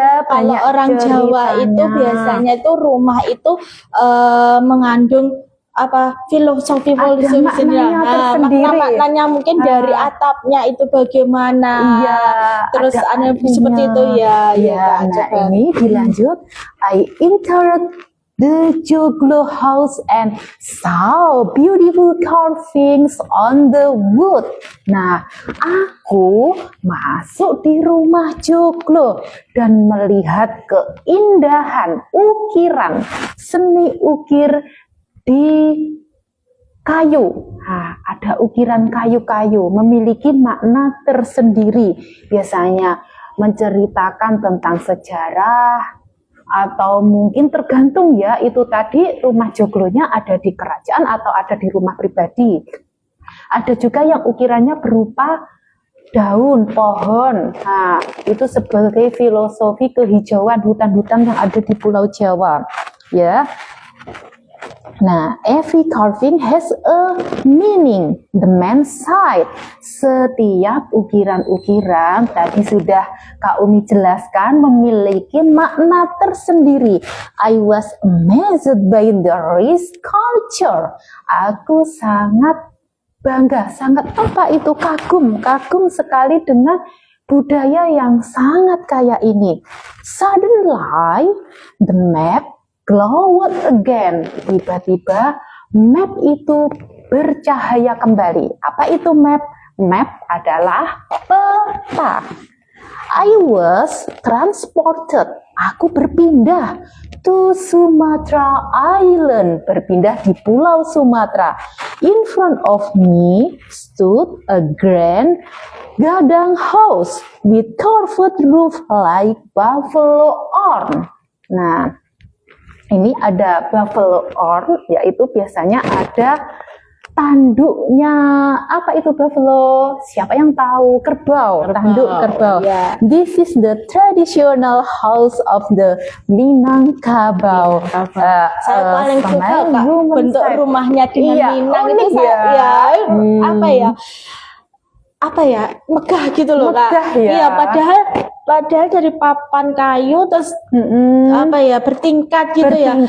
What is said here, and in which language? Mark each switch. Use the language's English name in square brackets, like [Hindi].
[Indonesian] Kalau orang Jawa itu biasanya itu rumah itu mengandung filosofi maknanya tersendiri. Maknanya mungkin dari atapnya itu bagaimana. Iya, terus ada seperti itu ya. Nah, ini dilanjut. [English] I entered the Joglo house and saw beautiful carvings on the wood. [Indonesian] Nah, aku masuk di rumah Joglo dan melihat keindahan ukiran, seni ukir di kayu. Nah, ada ukiran kayu-kayu memiliki makna tersendiri. Biasanya menceritakan tentang sejarah, atau mungkin tergantung ya, itu tadi rumah Joglonya ada di kerajaan atau ada di rumah pribadi. Ada juga yang ukirannya berupa daun pohon. Nah, itu sebagai filosofi kehijauan hutan-hutan yang ada di Pulau Jawa ya. [English] Nah, every carving has a meaning. The man side. [Indonesian] Setiap ukiran-ukiran tadi sudah Kak Umi jelaskan memiliki makna tersendiri. [English] I was amazed by the rich culture. [Indonesian] Aku sangat bangga, sangat kagum sekali dengan budaya yang sangat kaya ini. [English] Suddenly, the map glowed again. [Indonesian] Tiba-tiba map itu bercahaya kembali. Apa itu map? Map adalah peta. [English] I was transported. [Indonesian] Aku berpindah [English] to Sumatra Island. [Indonesian] Berpindah di Pulau Sumatera. [English] In front of me stood a grand gadang house with carved roof like buffalo horn. [Indonesian] Nah, Ini ada buffalo horn, yaitu biasanya ada tanduknya. Apa itu buffalo? Siapa yang tahu? Kerbau, tanduk kerbau. Ya. [English] This is the traditional house of the Minangkabau. [Indonesian] Saya paling suka Kak, bentuk rumahnya dengan Iya, Minang unik itu ya. apa ya megah gitu loh Megah ya. Iya, padahal dari papan kayu terus bertingkat gitu Bertingkat.